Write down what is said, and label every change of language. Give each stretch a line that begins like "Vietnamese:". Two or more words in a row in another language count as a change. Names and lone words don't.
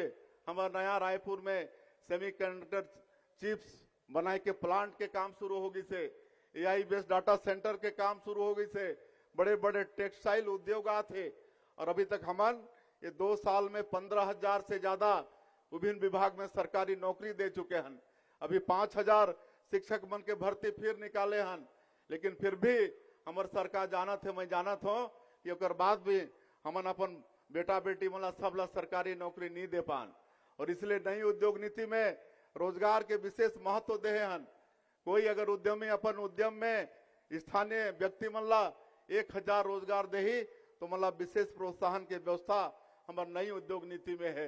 Chhattisgarhi: हमारे नया रायपुर में
English: semiconductor chips
Chhattisgarhi: बनाए के प्लांट के काम शुरू होगी से,
English: AI based data center
Chhattisgarhi: के काम शुरू हो गई से, बड़े बड़े टेक्सटाइल उद्योग थे। और अभी तक हमन ये 2 साल में 15,000 से ज्यादा विभिन्न विभाग में सरकारी नौकरी दे चुके हैं। अभी 5,000 शिक्षक मन के भर्ती फिर निकाले हन। लेकिन फिर भी हमारे सरकार जानत है, मैं जानत हूँ कि ओकर बाद भी हमन अपन बेटा बेटी मन सबला सरकारी नौकरी नहीं दे पान। और इसलिए नई उद्योग नीति में रोजगार के विशेष महत्व दे हन। कोई अगर उद्यमी अपन उद्यम में स्थानीय व्यक्ति मन ला 1,000 रोजगार दे तो मतलब विशेष प्रोत्साहन के व्यवस्था हमारे नई उद्योग नीति में है।